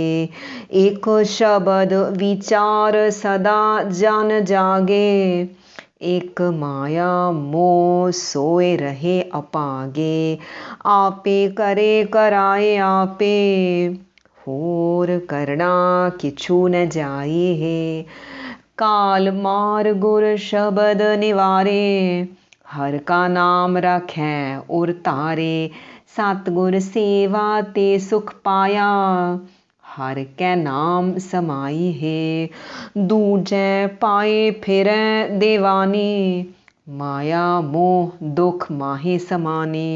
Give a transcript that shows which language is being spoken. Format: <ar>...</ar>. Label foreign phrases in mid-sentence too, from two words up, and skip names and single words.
<pa>ਇਕਿ ਸਬਦੁ ਵੀਚਾਰਿ ਸਦਾ ਜਨ ਜਾਗੇ, ਇਕਿ ਮਾਇਆ ਮੋਹਿ ਸੋਇ ਰਹੇ ਅਭਾਗੇ। ਆਪੇ ਕਰੇ ਕਰਾਏ ਆਪੇ, ਹੋਰੁ ਕਰਣਾ ਕਿਛੂ ਨ ਜਾਈ ਹੇ। ਕਾਲੁ ਮਾਰਿ ਗੁਰ ਸਬਦਿ ਨਿਵਾਰੇ, ਹਰਿ ਕਾ ਨਾਮੁ ਰਖੈ ਉਰ ਧਾਰੇ। ਸਤਿਗੁਰ ਸੇਵਾ ਤੇ ਸੁਖੁ ਪਾਇਆ, ਹਰਿ ਕੈ ਨਾਮਿ ਸਮਾਈ ਹੇ। ਦੂਜੈ ਭਾਇ ਫਿਰੈ ਦੇਵਾਨੀ, ਮਾਇਆ ਮੋਹਿ ਦੁਖ ਮਾਹਿ ਸਮਾਨੀ।</pa>